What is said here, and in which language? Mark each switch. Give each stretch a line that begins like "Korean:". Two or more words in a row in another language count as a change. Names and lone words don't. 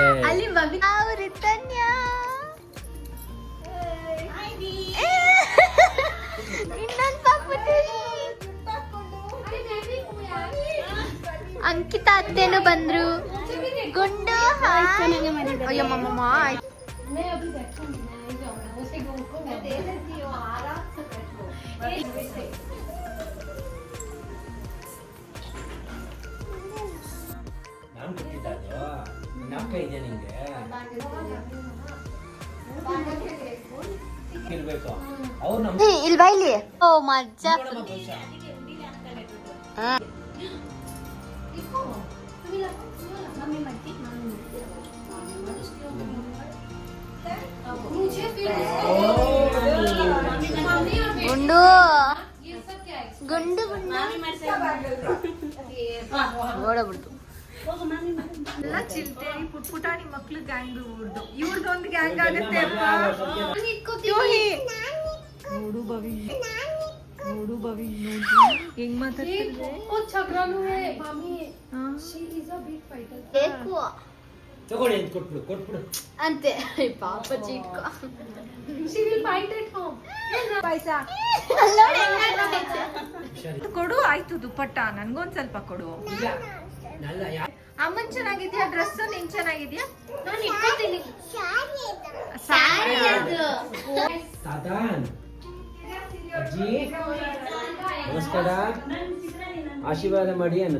Kannada: ಅಲ್ಲಿ ಮಮ್ಮಿ ಅವರು ತನ್ಯ ಇನ್ನೊಂದು ಪಾಪುಟಿ ಅಂಕಿತಾ ಅತ್ತೆನೂ ಬಂದ್ರು. ಗುಂಡು ಅಯ್ಯೋ ಮಮ್ಮ
Hindi: मैं अभी बैठूंगी, मैं नहीं जाऊंगा उसे उनको मैं दे देती हूँ, आराम से बैठो.
Kannada: ನಾನು ಕೊಟ್ಟಿದ್ದು ನಾಲ್ಕ ಇದೆ ನಿಂಗೆ ಇರ್ಬೇಕು. ಅವ್ರು ನಮ್ಮ ಇಲ್ಲಿ ಬಾ ಇಲ್ಲಿ. ಓ ಮಜ್ಜಾ
Hindi: मुझे फिर
Kannada: ಗುಂಡು
Hindi: ये सब क्या है?
Kannada: ಗುಂಡು ನೋಡಬಿಡ್ತು. ಎಲ್ಲ ಚಿಲ್ತೇರಿ ಪುಟಾಣಿ ಮಕ್ಳು ಗ್ಯಾಂಗ್ ಇವ್ರದ್ದು. ಇವ್ರದ್ದೊಂದು ಗ್ಯಾಂಗ್ ಆಗುತ್ತೆ ಅಪ್ಪ. ನೋಡು ಬವಿ, ನೋಡು ಬವಿ, ನೋಡು ಹೆಂಗ್ ಮಾತಾಡ್ತಿದ್ರೆ.
Hindi: वो झगड़ालू है मामी.
English: She is a big fighter.
Kannada: ಬೇಕು ತಗೊಳ್ಳಿ ಅಂತ ಕೊಟ್ಬಿಡು. ಅಂತೆ ಪಾಪ ಚಿಕ್ಕ
English: She will fight at home.
Kannada: ಕೊಡು ಆಯ್ತು ದುಪ್ಪಟ್ಟ, ನನ್ಗೊಂದ್ ಸ್ವಲ್ಪ ಕೊಡು. ನಲ್ಲ ಅಮ್ಮನ್ ಚೆನ್ನಾಗಿದ್ಯಾ ಡ್ರೆಸ್, ನಿನ್ ಚೆನ್ನಾಗಿದ್ಯಾ? ನಾನು ಇಟ್ಕೊತೀನಿ. ಸಾರಿ ತಾತಾನ್ ಅಜ್ಜಿ ನಮಸ್ಕಾರ, ಆಶೀರ್ವಾದ ಮಾಡಿ ಅನ್ನು.